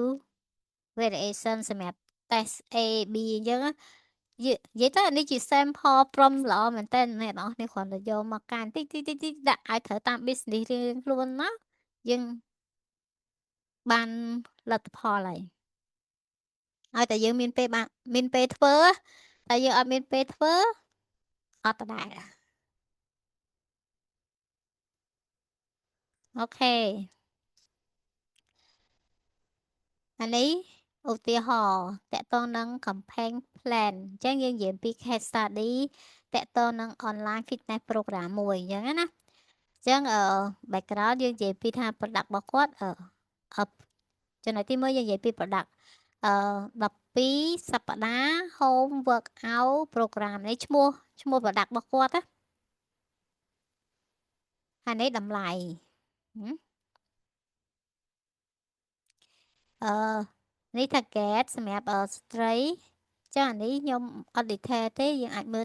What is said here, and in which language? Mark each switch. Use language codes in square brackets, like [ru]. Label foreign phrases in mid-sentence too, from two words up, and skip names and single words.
[km] variation សម្រាប់ test A B អញ្ចឹងនិយាយទៅអានេះជា [en] sample prompt [km] ល្អមែនតើអ្នកនរគ្នាគ្រាន់តែយកមកកាន់តិចដាក់ឲ្យត្រូវតាម business រៀងខ្លួនណាយើងបានលទ្ធផលហើយឲ្យតែយើងមានពេលមានពេលធ្វើតែយើងអត់មានពេលធ្វើអត់ដដែល អូខេអានេះឧទាហរណ៍តកតងនឹង campaign plan អញ្ចឹងយើងនិយាយពី [en] case study [km] តកតងនឹង [en] online fitness program [km] មួយអញ្ចឹងណាអញ្ចឹងbackground យើងនិយាយពីថា product របស់គាត់ចំណុចទី1យើងនិយាយពី product 12សប្តាហ៍ [en] home workout program [km] នេះឈ្មោះ product របស់គាត់ណា ហើយនេះតម្លៃអឺនេះ target សម្រាប់ស្ត្រីចាអានេះខ្ញុំអត់ detail ទេយើងអាចមើល